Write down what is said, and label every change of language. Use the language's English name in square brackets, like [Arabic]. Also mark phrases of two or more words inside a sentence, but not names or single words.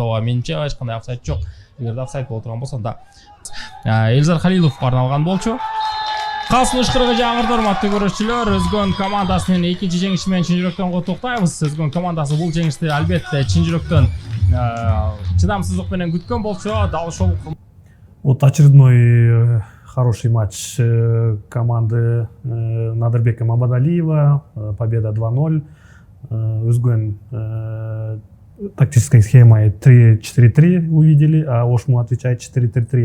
[Kyrgyz] Ооба, менимче эч кандай офсайд жок. Эгерде офсайд боло турган болсо да Элзар Халиловго арналган болчу. Калсын ышкырыгы жаңырды урматтуу көрүүчүлөр. Өзгөн командасынын экинчи жеңиши менен чын жүрөктөн куттуктайбыз. Өзгөн командасы бул жеңишти албетте чын жүрөктөн чыдамсыздык менен күткөн болчу. Дал ошол [Russian] Вот очередной хороший матч команды Надырбека Мамадалиева. Победа 2-0. Өзгөн тактической схемой 3-4-3 увидели, а Ошму отвечает 4-3-3.